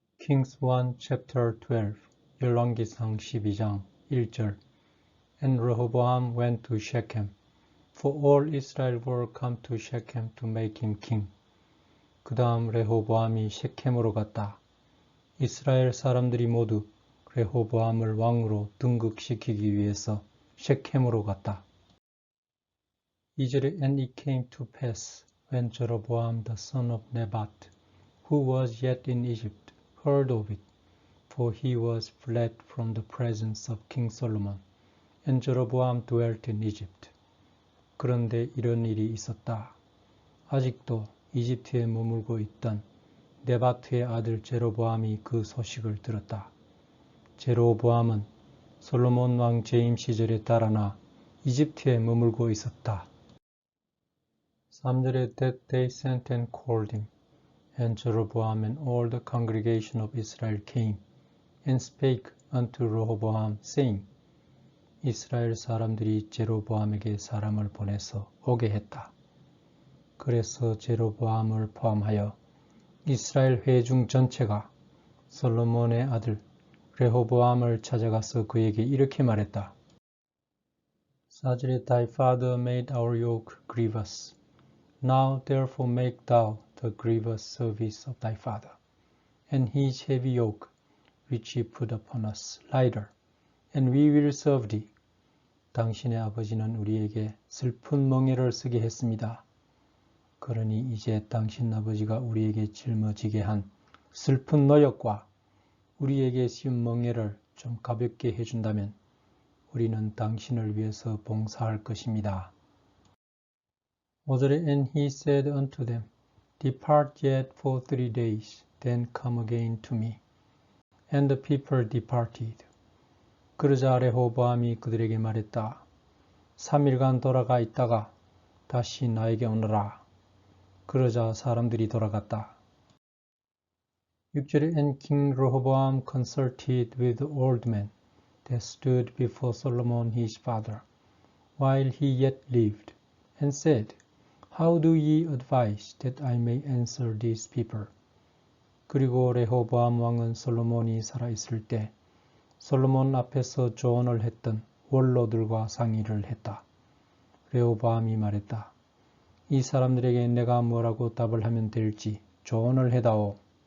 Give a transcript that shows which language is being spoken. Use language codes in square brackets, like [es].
[en] Kings 1 chapter 12 [ko] 열왕기상 12장 1절 [en] And Rehoboam went to Shechem, for all Israel were come to Shechem to make him king. [ko] 그 다음 레호보암이 셰켐으로 갔다. 이스라엘 사람들이 모두 레호보암을 왕으로 등극시키기 위해서 셰켐으로 갔다. [en] 2절에 And it came to pass when Jeroboam the son of Nebat, who was yet in Egypt, heard of it, for he was fled from the presence of King Solomon, and Jeroboam dwelt in Egypt. [ko] 그런데 이런 일이 있었다. 아직도 이집트에 머물고 있던 네바트의 아들 제로보암이 그 소식을 들었다. 제로보암은 솔로몬 왕 재임 시절에 달아나 이집트에 머물고 있었다. [en] 3절에 That they sent and called him, and Jeroboam and all the congregation of Israel came, and spake unto Rehoboam, saying, [ko] 이스라엘 사람들이 제로보암에게 사람을 보내서 오게 했다. 그래서 제로보암을 포함하여 이스라엘 회중 전체가 솔로몬의 아들 레호보암을 찾아가서 그에게 이렇게 말했다. [en] 4절에 Thy father made our yoke grievous. Now therefore make thou the grievous service of thy father, and his heavy yoke, which he put upon us, lighter, and we will serve thee. [ko] 당신의 아버지는 우리에게 슬픈 멍에를 쓰게 했습니다. 그러니 이제 당신 아버지가 우리에게 짊어지게 한 슬픈 노역과 우리에게 씌운 멍에를 좀 가볍게 해준다면 우리는 당신을 위해서 봉사할 것입니다. [en] 5절에 And he said unto them, Depart yet for 3 days, then come again to me. And the people departed. [ko] 그러자 레호보암이 그들에게 말했다. 3일간 돌아가 있다가 다시 나에게 오너라. 그러자 사람들이 돌아갔다. [en] 6절에 And King Rehoboam consulted with the old men that stood before Solomon his father, while he yet lived, and said, How do ye advise that I may answer these people? [ko] 그리고 레호보암 왕은 솔로몬이 살아있을 때 솔로몬 앞에서 조언을 했던 원로들과 상의를 했다. 레호보암이 말했다. 이 사람들에게 내가 뭐라고 답을 하면 될지 조언을 해다오.